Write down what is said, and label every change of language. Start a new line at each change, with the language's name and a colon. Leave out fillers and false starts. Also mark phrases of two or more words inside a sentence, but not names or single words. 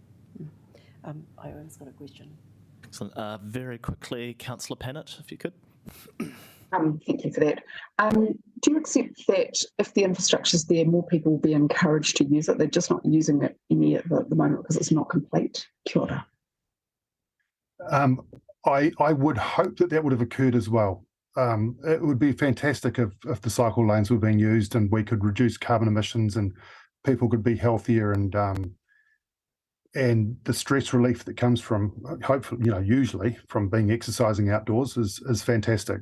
English: I always got a question. Excellent. Very quickly, Councillor Pennant, if you could. Thank you for that. Do you accept that if the infrastructure's there, more people will be encouraged to use it? They're just not using it any at the moment because it's not complete.
Māori: Kia ora.
English: I would hope that would have occurred as well. It would be fantastic if the cycle lanes were being used and we could reduce carbon emissions and people could be healthier, and the stress relief that comes from, hopefully, usually from exercising outdoors is fantastic.